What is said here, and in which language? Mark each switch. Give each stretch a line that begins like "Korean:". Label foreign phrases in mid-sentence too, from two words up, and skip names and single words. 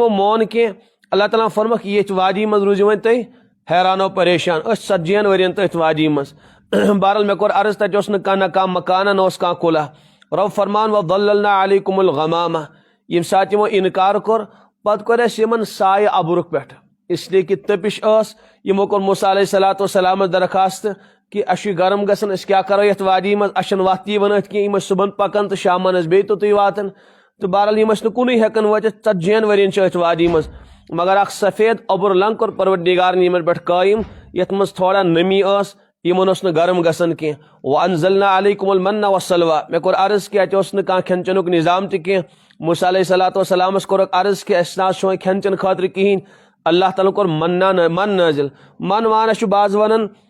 Kashmiri: یِمو مون کینٛہہ اللہ تعالیٰ فرموکھ ییٚتھۍ وادی منٛز روٗزِو وۄنۍ تُہۍ حیرانو پریشان أسۍ 40 ؤرین تٔتھۍ وادی منٛز بہرحال مےٚ کوٚر عرض تتہِ اوس نہٕ کانٛہہ نہ کانٛہہ مکانہ نہ اوس کانٛہہ کُلہ رۄب فرمان
Arabic: وظللنا علیکم الغمامہ
Kashmiri: ییٚمہِ ساتہٕ یِمو انکار کوٚر پتہٕ کوٚر اَسہِ یِمن سایہِ ابرُک پٮ۪ٹھ
Urdu: اس لیے کہِ
Kashmiri: تٔپِش ٲس یِمو کوٚر موسیٰ
Arabic: علیہ الصلوۃ والسلامس
Kashmiri: درخواست کہِ اَسہِ چھُ گرم گژھان أسۍ کیٛاہ کرو یتھ وادی منٛز اَسہِ چھنہٕ وتھ تہِ یِوان أتھۍ کینٛہہ یِم ٲسۍ صبحن پکان تہٕ شامن ٲسۍ بیٚیہِ توٚتُے واتان تہٕ بہرحال یِم ٲسۍ نہٕ کُنُے ہٮ۪کان وٲتِتھ 40 ؤرین چھِ أتھۍ وادی منٛز مگر اکھ سفید اوٚبُر لنگ کوٚر پروردگارن یِمن پٮ۪ٹھ قٲیِم یتھ منٛز تھوڑا نمی ٲس یِمن اوس نہٕ گرم گژھان کینٛہہ
Arabic: وانزلنا علیکم المن والسلویٰ
Kashmiri: مےٚ کوٚر عرض کہِ اتہِ اوس نہٕ کانٛہہ کھٮ۪ن چٮ۪نُک نظام تہِ کینٛہہ موسیٰ
Arabic: علیہ الصلوۃ والسلامس
Kashmiri: کوٚرُکھ عرض کہِ اَسہِ نہ حظ چھُ وۄنۍ کھٮ۪ن چٮ۪ن خٲطرٕ کِہیٖنۍ اللہ تعالیٰ ہن کوٚر من نٲزِل من وانس چھُ بعض ونان